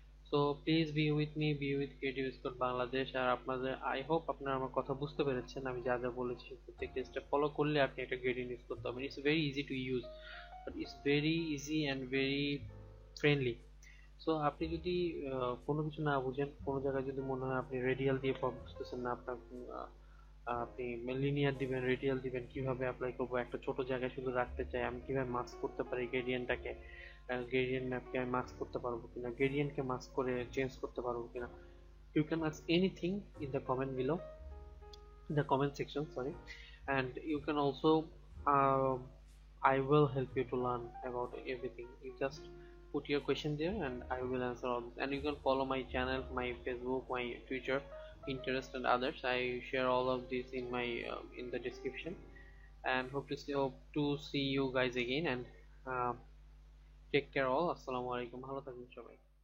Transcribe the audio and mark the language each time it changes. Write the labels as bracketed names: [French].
[English] So please be with me, be with Creative Squad Bangladesh. [Bangla] আর আপনাদের [English] I hope [Bangla] আপনারা আমার কথা বুঝতে পেরেছেন। আমি যা যা বলেছি প্রত্যেকটা স্টেপ ফলো করলে আপনি একটা গ্রেডিয়েন্ট ইউজ করতে পারবেন। [English] It's very easy to use, but it's very easy and very friendly. [Bangla] So আপনি যদি কোনো কিছু না বুঝেন, কোনো জায়গায় যদি মনে হয় আপনি রেডিয়াল দিয়ে বুঝতেছেন না, আপনার আপনি লিনিয়ার দিবেন, রেডিয়াল দিবেন, কিভাবে অ্যাপ্লাই করবো, একটা ছোট জায়গায় শুধু রাখতে চাই, আমি কিভাবে মাস্ক করতে পারি গ্রেডিয়েন্টটাকে, গ্রেডিয়েন্ট ম্যাপকে আমি মাস্ক করতে পারবো কিনা, গ্রেডিয়েন্টকে মাস্ক করে চেঞ্জ করতে পারবো কিনা, [English] you can ask anything in the comment below, in the comment section, sorry. And you can also I will help you to learn about everything. You just put your question there and I will answer all this. And you can follow my channel, my Facebook, my Twitter, Pinterest and others. I share all of this in my in the description. And hope to see you guys again. And take care all. Assalamu alaikum. [Bangla] Bhalo থাকবেন সবাই।